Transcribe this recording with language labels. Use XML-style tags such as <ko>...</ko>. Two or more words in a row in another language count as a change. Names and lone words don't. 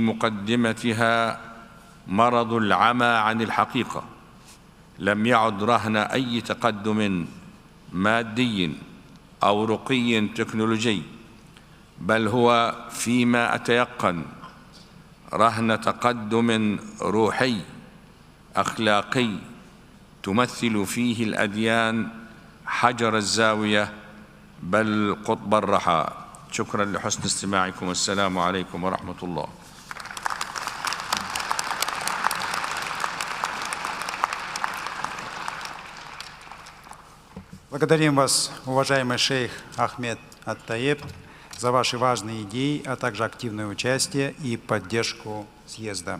<ar>مقدمتها مرض العمى عن الحقيقة لم يعد رهن أي تقدم مادي أو رقي تكنولوجي، بل هو فيما أتيقن رهن تقدم روحي أخلاقي تمثل فيه الأديان حجر الزاوية بل قطب الرحى. شكرا لحسن استماعكم، والسلام عليكم ورحمة الله.</ar> <ru>Благодарим вас, уважаемый шейх Ахмед Ат-Таеб, за ваши важные идеи, а также активное участие и поддержку съезда.</ru>